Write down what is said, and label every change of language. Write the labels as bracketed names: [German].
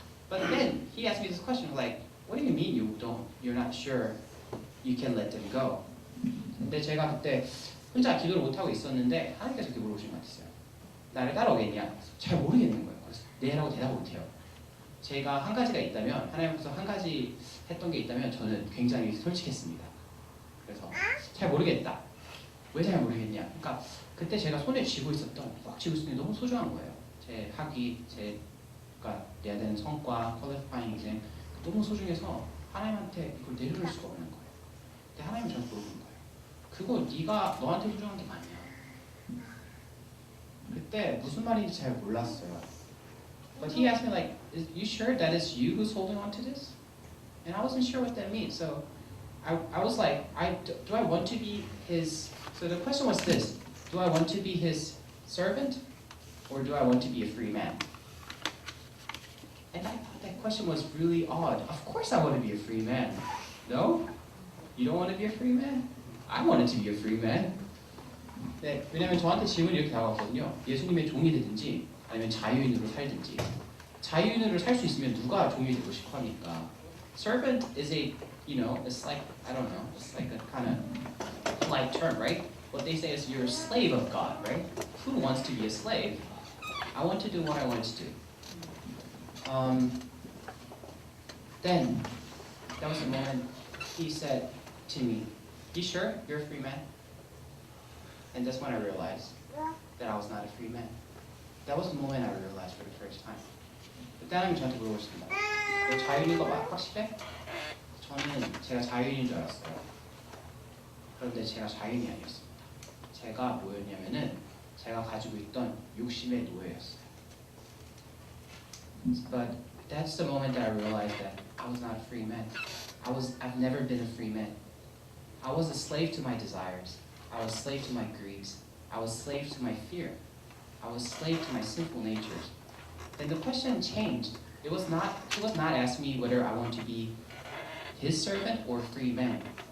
[English] But then he asked me this question, like, what do you mean you're not sure you can let them go? [Korean] 근데 제가 그때 혼자 기도를 못하고 있었는데 하나님께서 이렇게 물어보신 것 같았어요. 나를 따라오겠냐? 잘 모르겠는 거예요. 그래서 네라고 대답 못해요. 제가 한 가지가 있다면, 하나님께서 한 가지 했던 게 있다면 저는 굉장히 솔직했습니다. 그래서 잘 모르겠다. 왜 잘 모르겠냐? 그러니까 그때 제가 손에 쥐고 있었던, 꽉 쥐고 있었던 게 너무 소중한 거예요. 제 학위, 제가 내야 되는 성과, 퀄리파잉 exam 너무 소중해서 하나님한테 이걸 내려놓을 수가 없는 거예요. 근데 하나님은 저한테 물어보는 거예요. 그거 네가 너한테 소중한 게 맞냐? 그때 무슨 말인지 잘 몰랐어요. [English] But he asked me like, you sure that it's you who's holding on to this? And I wasn't sure what that means. So I was like, do I want to be his, so the question was this, do I want to be his servant or do I want to be a free man? And I thought that question was really odd. Of course I want to be a free man. No? You don't want to be a free man? I wanted to be a free man. [Korean] 네, 왜냐면 저한테 질문이 이렇게 나왔거든요. 예수님의 종이 되든지 아니면 자유인으로 살든지. 자유인으로 살 수 있으면 누가 종이 되고 싶어 하니까. [English] Servant is it's like, I don't know, it's like a kind of polite term, right? What they say is you're a slave of God, right? Who wants to be a slave? I want to do what I want to do. Then, that was the moment he said to me, you sure you're a free man? And that's when I realized that I was not a free man. That was the moment I realized for the first time. [Korean] 그때 하나님이 저한테 물어보셨습니다. 너 자유인인 거 확실해? 저는 제가 자유인인 줄 알았어요. 그런데 제가 자유인이 아니었습니다. 제가 뭐였냐면은 제가 가지고 있던 욕심의 노예였어요. [English] But that's the moment that I realized that I was not a free man. I've never been a free man. I was a slave to my desires. I was a slave to my greeds. I was a slave to my fear. I was a slave to my sinful natures. Then the question changed. He was not asking me whether I want to be his servant or a free man.